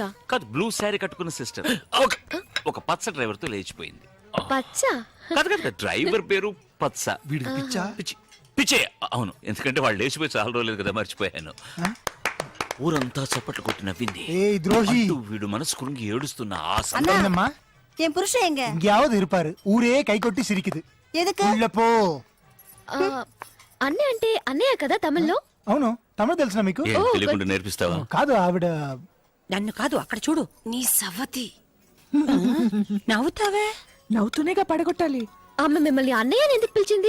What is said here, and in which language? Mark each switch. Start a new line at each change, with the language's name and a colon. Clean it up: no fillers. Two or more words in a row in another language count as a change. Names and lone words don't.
Telugu: కాదు,
English: blue saree
Telugu: కట్టుకున్న సిస్టర్ ఒక పచ్చ డ్రైవర్ తో లేచిపోయింది. పచ్చ? కాదు డ్రైవర్ పేరు పచ్చ. వీడికి పిచ్చా? పిచ్చే. అవును, ఎందుకంటే వాళ్ళు లేచిపోయి చాలా రోజులేదు కదా, మర్చిపోయాను. ఊరంతా చప్పట్లు కొట్టి నవ్వింది. ఏ ద్రోహి, అంటూ వీడు మనసు కురుంగి ఏడుస్తున్న ఆ
Tamil: என்னம்மா என் புருஷன் எங்க? எங்கேயாவது இருப்பாரு. ஊரே கை கொட்டி சிரிக்குது. எதுக்கு? உள்ள போ.
Telugu: అన్నయ్య అంటే అన్నయ్య కదా తమిళ్లో? అవును, తమిళ తెలుసునా మీకు? ఏం తెలియకుండా నేర్పిస్తావా? కాదు, ఆవిడ నన్ను కాదు, అక్కడ చూడు. నీ సవతి. నవ్వుతావే. నవ్వుతూనేగా పడగొట్టాలి. ఆమె మిమ్మల్ని అన్నయ్య అని ఎందుకు పిలిచింది?